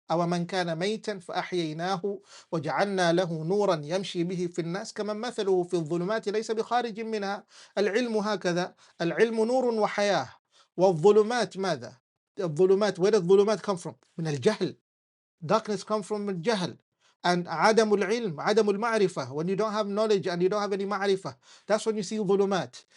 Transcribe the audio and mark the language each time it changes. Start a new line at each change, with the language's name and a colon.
Arabic: أَوَمَنْ كَانَ مَيْتًا فَأَحْيَيْنَاهُ وَجَعَلْنَا لَهُ نُورًا يَمْشِي بِهِ فِي النَّاسِ كَمَنْ مَثَلُهُ فِي الظُّلُمَاتِ لَيْسَ بِخَارِجٍ مِنْهَا. العلم هكذا. العلم نور وحياة. والظلمات ماذا؟ الظلمات,
English: where does
Arabic: الظلمات
English: come from?
Arabic: من الجهل.
English: Darkness comes from الجهل.
Arabic: And عدم العلم, عدم المعرفة.
English: When you don't have knowledge and you don't have any ma'rifah, that's when you see ظلمات.